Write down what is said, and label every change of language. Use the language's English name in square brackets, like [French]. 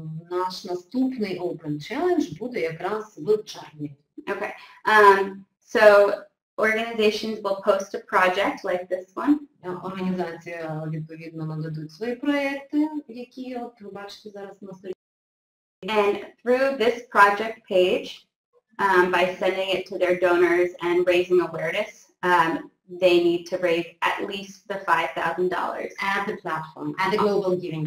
[Ukrainian] Наш наступний Open Challenge буде якраз в червні. [English] Okay. So organizations will post a project like this one. [Ukrainian] Організація, відповідно, нададуть свої проекти, які, от, ви бачите зараз на сторінці. [English] And through this project page, by sending it to their donors and raising awareness, they need to raise at least the $5,000 at the platform, at the Global Giving